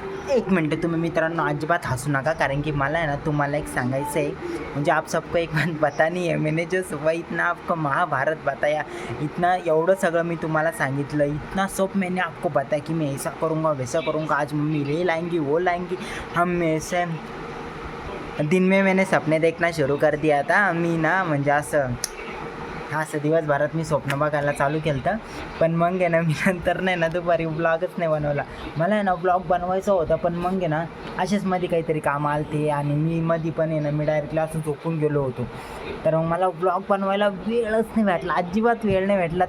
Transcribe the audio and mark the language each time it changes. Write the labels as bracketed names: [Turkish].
[Marathi] एक मिनटं तुम्ही मित्रांनो अजिबात हसू नका, कारण की मला आहे ना तुम्हाला एक सांगायचं आहे. [Hindi] म्हणजे आप सबको एक बात बतानी है, मैंने जो सुबह इतना आपको महाभारत बताया, इतना [Marathi] एवढं सगळं मी तुम्हाला सांगितलं, [Hindi] इतना सब मैंने आपको बताया कि मैं ऐसा करूँगा वैसा करूँगा, आज मम्मी ये लाएंगी वो लाएंगी, हम ऐसे दिन में मैंने सपने देखना शुरू कर दिया था. [Marathi] मी ना म्हणजे असं दिवसभरात मी स्वप्न बघायला चालू केलं होतं. पण मग आहे ना मी नंतर नाही ना दुपारी ब्लॉगच नाही बनवला. मला आहे ना ब्लॉग बनवायचा होता, पण मग आहे ना असेच मध्ये काहीतरी कामं आलते आणि मी मध्ये पण आहे ना मी डायरेक्टली असं झोपून गेलो होतो. तर मग मला ब्लॉग बनवायला वेळच नाही भेटला, अजिबात वेळ नाही भेटला.